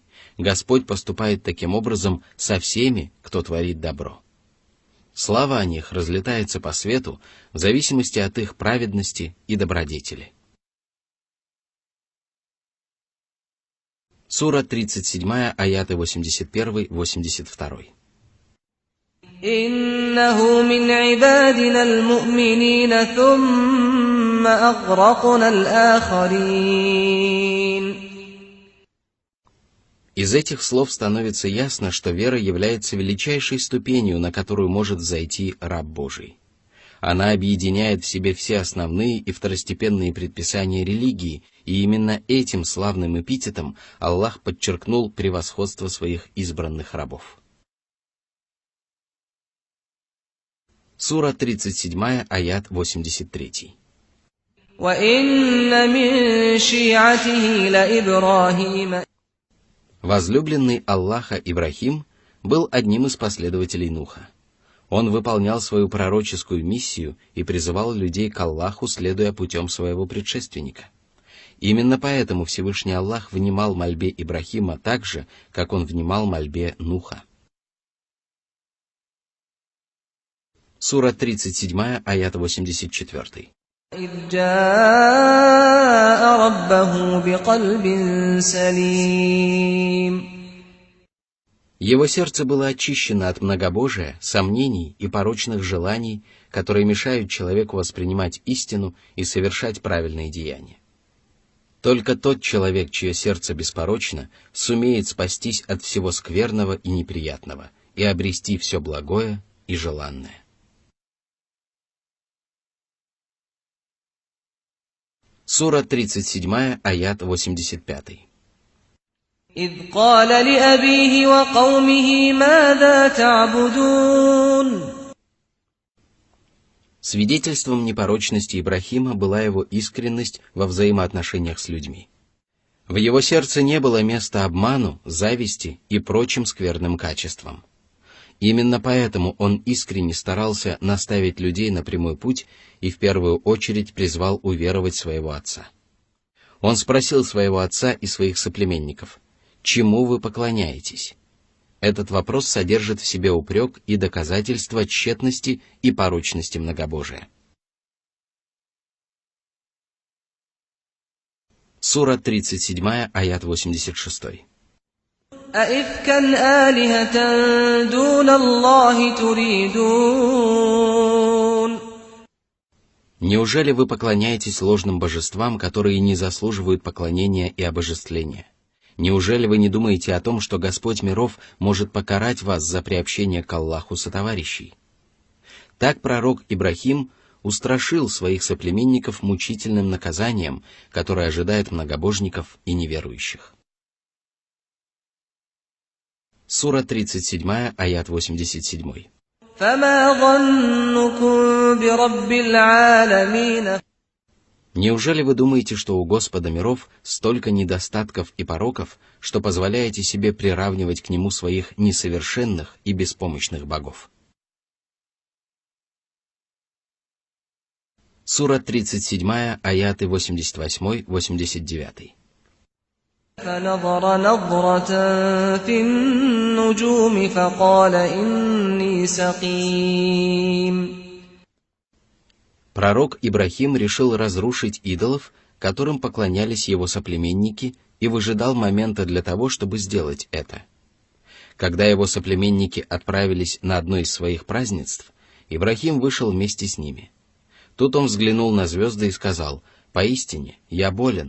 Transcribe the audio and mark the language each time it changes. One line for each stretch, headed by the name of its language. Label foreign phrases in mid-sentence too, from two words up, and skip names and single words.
Russian: Господь поступает таким образом со всеми, кто творит добро. Слава о них разлетается по свету в зависимости от их праведности и добродетели. Сура 37, аяты 81-82.
Arabic: إِنَّهُ مِنْ عِبَادِنَا الْمُؤْمِنِينَ ثُمَّ أَغْرَقْنَا الْآخَرِينَ.
Russian: Из этих слов становится ясно, что вера является величайшей ступенью, на которую может взойти раб Божий. Она объединяет в себе все основные и второстепенные предписания религии, и именно этим славным эпитетом Аллах подчеркнул превосходство своих избранных рабов. Сура 37, аят 83.
Arabic: وَإِنَّ مِن شِيعَتِهِ لَإِبْرَاهِيمَ.
Russian: Возлюбленный Аллаха Ибрахим был одним из последователей Нуха. Он выполнял свою пророческую миссию и призывал людей к Аллаху, следуя путем своего предшественника. Именно поэтому Всевышний Аллах внимал мольбе Ибрахима так же, как он внимал мольбе Нуха. Сура 37, аят 84.
Arabic: إِذْ جَاءَ رَبَّهُ بِقَلْبٍ سَلِيمٍ.
Russian: Его сердце было очищено от многобожия, сомнений и порочных желаний, которые мешают человеку воспринимать истину и совершать правильные деяния. Только тот человек, чье сердце беспорочно, сумеет спастись от всего скверного и неприятного и обрести все благое и желанное. Сура 37, аят 85.
Arabic: إذ قال لأبيه وقومه ماذا تعبدون.
Russian: Свидетельством непорочности Ибрахима была его искренность во взаимоотношениях с людьми. В его сердце не было места обману, зависти и прочим скверным качествам. Именно поэтому он искренне старался наставить людей на прямой путь и в первую очередь призвал уверовать своего отца. Он спросил своего отца и своих соплеменников: «Чему вы поклоняетесь?» Этот вопрос содержит в себе упрек и доказательство тщетности и порочности многобожия. Сура 37, аят 86.
Arabic: أَئِفْكًا آلِهَةً دُونَ اللَّهِ تُرِيدُونَ.
Russian: Неужели вы поклоняетесь ложным божествам, которые не заслуживают поклонения и обожествления? Неужели вы не думаете о том, что Господь миров может покарать вас за приобщение к Аллаху сотоварищей? Так пророк Ибрахим устрашил своих соплеменников мучительным наказанием, которое ожидает многобожников и неверующих. Сура 37, аят 87.
Arabic: فَمَا ظَنُّكُمْ بِرَبِّ الْعَالَمِينَ.
Russian: Неужели вы думаете, что у Господа миров столько недостатков и пороков, что позволяете себе приравнивать к Нему своих несовершенных и беспомощных богов? Сура 37, аяты 88-89.
Arabic: فَنَظَرَ نَظْرَةً فِي النُّجُومِ فَقَالَ إِنِّي سَقِيمٌ.
Russian: Пророк Ибрахим решил разрушить идолов, которым поклонялись его соплеменники, и выжидал момента для того, чтобы сделать это. Когда его соплеменники отправились на одно из своих празднеств, Ибрахим вышел вместе с ними. Тут он взглянул на звезды и сказал: «Поистине, я болен».